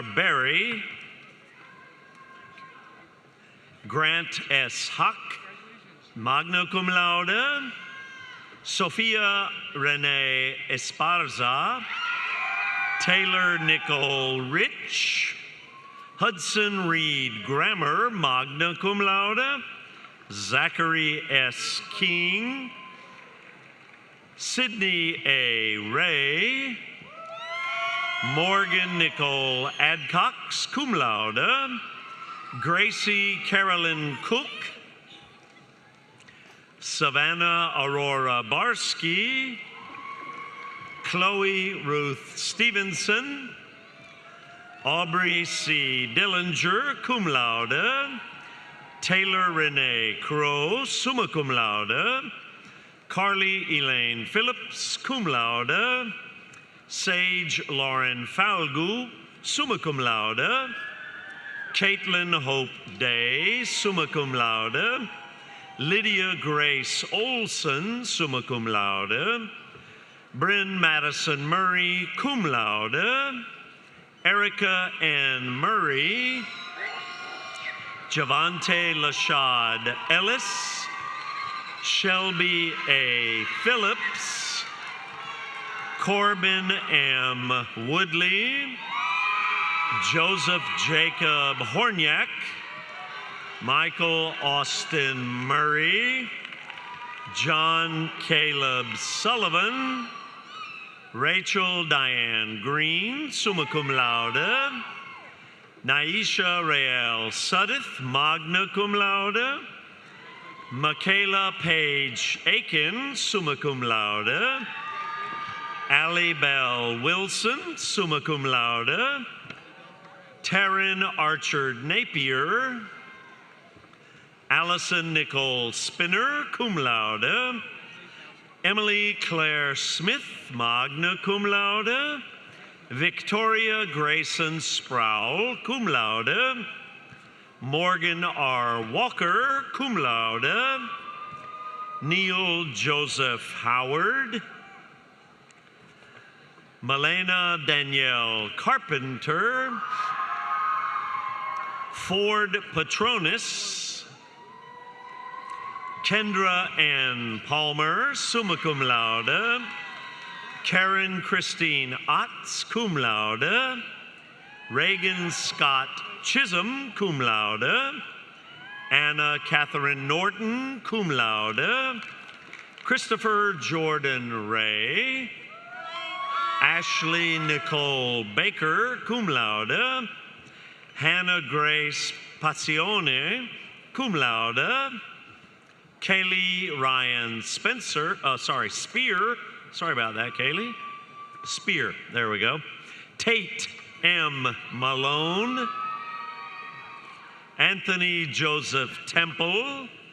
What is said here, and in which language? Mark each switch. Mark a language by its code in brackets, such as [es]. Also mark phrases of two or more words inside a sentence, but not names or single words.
[en] Berry. Grant S. Huck, [la] magna cum laude. [en] Sophia Renee Esparza. Taylor Nicole Rich. Hudson Reed Grammer, [la] magna cum laude. [en] Zachary S. King. Sydney A. Ray. Morgan Nicole Adcox, [la] cum laude. [en] Gracie Carolyn Cook. Savannah Aurora Barsky. Chloe Ruth Stevenson. Aubrey C. Dillinger, [la] cum laude. [en] Taylor Renee Crow, [la] summa cum laude. [en] Carly Elaine Phillips, [la] cum laude. [en] Sage Lauren Falgu, [la] summa cum laude. [en] Caitlin Hope Day, [la] summa cum laude. [en] Lydia Grace Olson, [la] summa cum laude. [en] Bryn Madison Murray, [la] cum laude. [en] Erica Ann Murray. Javante Lashad Ellis. Shelby A. Phillips. Corbin M. Woodley. Joseph Jacob Horniak. Michael Austin Murray. John Caleb Sullivan. Rachel Diane Green, [la] summa cum laude. [en] Naisha Rael Suddeth, [la] magna cum laude. [en] Michaela Page Aiken, [la] summa cum laude. [en] Allie Bell Wilson, [la] summa cum laude. [en] Taryn Archard Napier. Allison Nicole Spinner, [la] cum laude. [en] Emily Claire Smith, [la] magna cum laude. [en] Victoria Grayson Sproul, [la] cum laude. [en] Morgan R. Walker, [la] cum laude. [en] Neil Joseph Howard. Malena Danielle Carpenter. Ford Patronis. Kendra Ann Palmer, [la] summa cum laude. [en] Karen Christine Otts, [la] cum laude. [en] Reagan Scott Chisholm, [la] cum laude. [en] Anna Catherine Norton, [la] cum laude. [en] Christopher Jordan Ray. Ashley Nicole Baker, [la] cum laude. [en] Hannah Grace Passione, [la] cum laude. [en] Kaylee Ryan Spear. Sorry about that, Kaylee. Spear, there we go. Tate M. Malone. Anthony Joseph Temple.